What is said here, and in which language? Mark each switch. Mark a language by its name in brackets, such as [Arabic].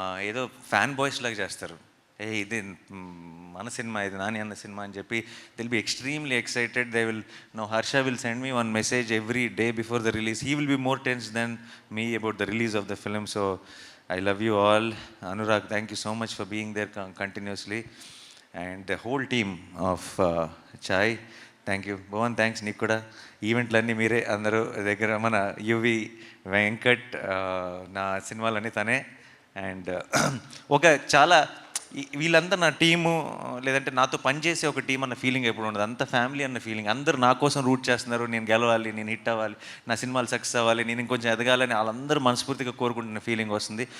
[Telugu] ఏదో fan boys లాగా చేస్తారు. ఇది మన సినిమా, ఇది నాని అన్న సినిమా అని చెప్పి [English] దిల్ be extremely excited. They will know Harsha will send me one message every day before the release. He will be more tense than me about the release of the film. So I love you all. Anurag, thank you so much for being there continuously. And the whole team of Chai, thank you. [Telugu] Bhavan, thanks నీకు కూడా. ఈవెంట్లన్నీ మీరే అందరూ దగ్గర, మన UV Venkat నా సినిమాలన్నీ తనే. And ఒక చాలా వీళ్ళంతా నా టీము, లేదంటే నాతో పనిచేసే ఒక టీం అన్న ఫీలింగ్ ఎప్పుడు ఉండదు. అంత ఫ్యామిలీ అన్న ఫీలింగ్. అందరూ నా కోసం రూట్ చేస్తున్నారు, నేను గెలవాలి, నేను హిట్ అవ్వాలి, నా సినిమాలు సక్సెస్ అవ్వాలి, నేను ఇంకొంచెం ఎదగాలని వాళ్ళందరూ మనస్ఫూర్తిగా కోరుకుంటున్న ఫీలింగ్ వస్తుంది.